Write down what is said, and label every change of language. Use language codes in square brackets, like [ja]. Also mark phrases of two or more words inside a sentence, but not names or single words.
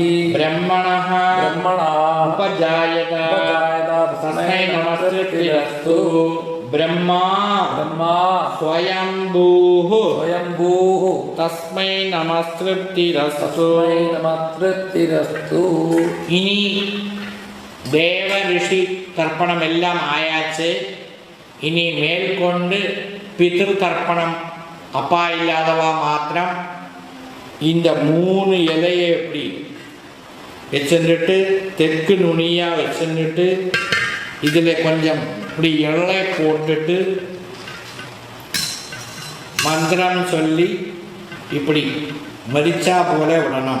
[sa] ब्रह्मणः ब्रह्मणः उपजायत उपजायत तस्मै नमः तृप्तिरस्तु ब्रह्मा ब्रह्मा स्वयंभूः स्वयंभूः तस्मै नमः तृप्तिरस्तु तस्मै नमः तृप्तिरस्तु [ta] இனி தேவ ரிஷி தர்ப்பணம் எல்லாம் ஆயாச்சு. இனி மேற்கொண்டு பித்ரு தர்ப்பணம் அப்பா இல்லாதவா மாத்திரம் இந்த 3 இலையை எப்படி வச்சுட்டு தெற்கு நுனியாக வச்சுட்டு இதில் கொஞ்சம் இப்படி இலை போட்டுட்டு மந்திரம் சொல்லி இப்படி மரிச்சா போல விடணும்.